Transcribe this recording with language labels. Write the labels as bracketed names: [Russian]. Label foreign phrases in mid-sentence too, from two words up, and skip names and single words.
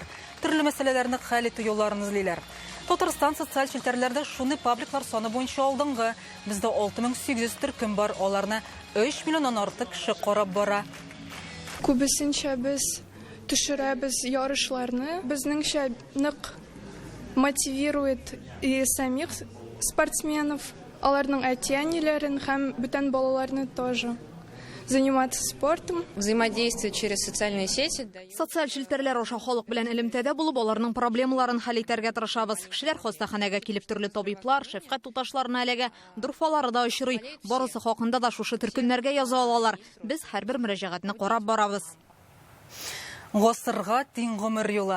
[Tatar] Төрле мәсьәләләрне хәл итү юлларын эзлиләр. Татарстан социаль челтәрләрдә шуны пабликлар саны буенча алдынгы. Бездә 6800 төркем бар, аларны 3 миллионнан артык кеше карап бара. Күбесенчә без төшерәбез ярышларны. Безнеңчә нык [Russian] мотивирует и самих спортсменов, [Tatar] аларның әти-әниләрен һәм бүтән балаларны тоже. [Russian] Заниматься спортом. Взаимодействие через социальные сети. [Tatar] Социаль челтәрләр аша халык белән элемтәдә булып, аларның проблемаларын хәл итәргә тырышабыз. Кешеләр хастаханәгә килеп төрле табиблар, шәфкать туташларына әлегә дурфалары да очрый. Барысы хакында да шушы төркемнәргә яза алалар. Без һәрбер мөрәҗәгатьне карап барабыз. Гасырга тиң гомер юлы.